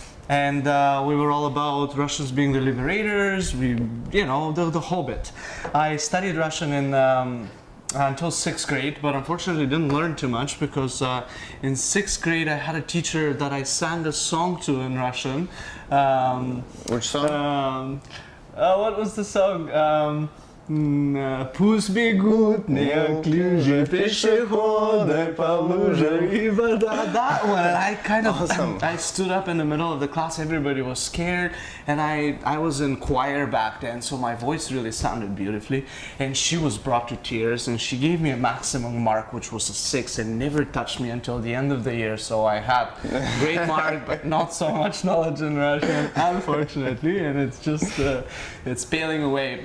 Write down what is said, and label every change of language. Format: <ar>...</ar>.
<en>And we were all about Russians being the liberators, the whole bit. I studied Russian until 6th grade, but unfortunately didn't learn too much because in 6th grade I had a teacher that I sang a song to in Russian. Which song? What was the song?</en> <ru>Пусть бегут неуклюже пешеходы по лужам и вода.</ru> <en>That one, and I kind of, Awesome. I stood up in the middle of the class. Everybody was scared, and I was in choir back then, so my voice really sounded beautifully. And she was brought to tears, and she gave me a maximum mark, which was a 6, and never touched me until the end of the year. So I had great mark, but not so much knowledge in Russian, unfortunately, and it's just it's paling away.</en>